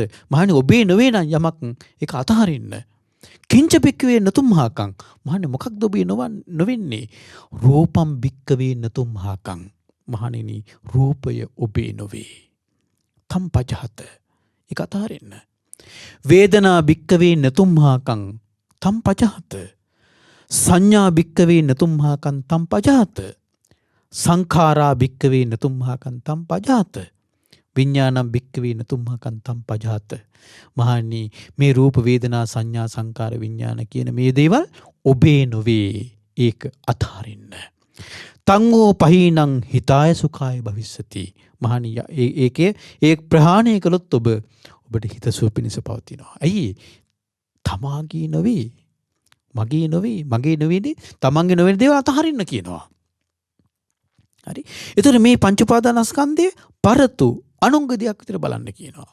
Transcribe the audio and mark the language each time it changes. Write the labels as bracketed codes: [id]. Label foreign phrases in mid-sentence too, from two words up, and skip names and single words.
[si] මහණෙනි ඔබේ නොවේ නම් යමක් ඒක අතහරින්න. [pi] කිංච බික්කවේ නතුම්හාකං. [si] මහණෙනි මොකක්ද ඔබේ නොවෙන්නේ? [pi] රූපම් බික්කවේ නතුම්හාකං. [si] මහණෙනි රූපය ඔබේ නොවේ. [pi] තම් පජහත. [si] ඒක අතහරින්න. [pi] වේදනා බික්කවේ නතුම්හාකං තම් පජහත. සංඥා බික්කවේ නතුම්හාකං තම් පජහත. සංඛාරා බික්කවේ නතුම්හාකං තම් පජහත. විඥානම් බික්කවේ නතුම්හාකං තම් පජහත. [si] මහණනි මේ රූප වේදනා සංඥා සංකාර විඥාන කියන මේ දේවල් ඔබේ නොවේ. ඒක අතහරින්න. [pi] තංගෝ පහීනං හිතාය සුඛාය භවිස්සති. [si] මහණනි ඒකේ ඒ ප්‍රහාණය කළොත් ඔබට හිතසුව පිණිස පවතිනවා. ඇයි? තමාගේ නොවේ. මගේ නොවේ. මගේ නොවේනේ තමන්ගේ නොවන දේවල් අතහරින්න කියනවා. හරි? ඒතර මේ පංච උපාදානස්කන්ධය පරතු අනුංග දෙයක් විතර බලන්න කියනවා.